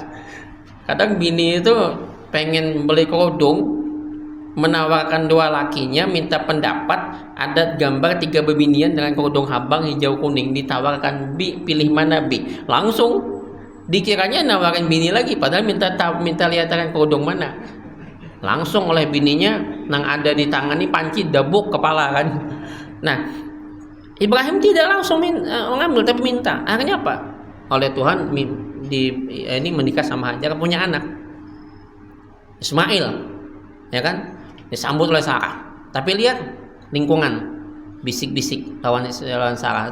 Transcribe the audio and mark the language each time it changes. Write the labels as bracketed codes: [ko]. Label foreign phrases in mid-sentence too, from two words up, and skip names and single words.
[bjn] Kadang bini itu pengen beli kerudung, menawarkan dua lakinya, minta pendapat, ada gambar 3 bebinian dengan kerudung habang hijau kuning, ditawarkan, bi pilih mana bi, langsung dikiranya nawarin bini lagi, padahal minta lihatan kerudung mana. Langsung oleh bininya nang ada di tangan ini panci dabuk kepala kan. Nah, [id] Ibrahim tidak langsung mengambil tapi minta. Akhirnya apa? Oleh Tuhan ini menikah sama Hajar, punya anak Ismail, ya kan? Disambut oleh Sarah. [bjn] Tapi lihat lingkungan, bisik-bisik lawan Sarah.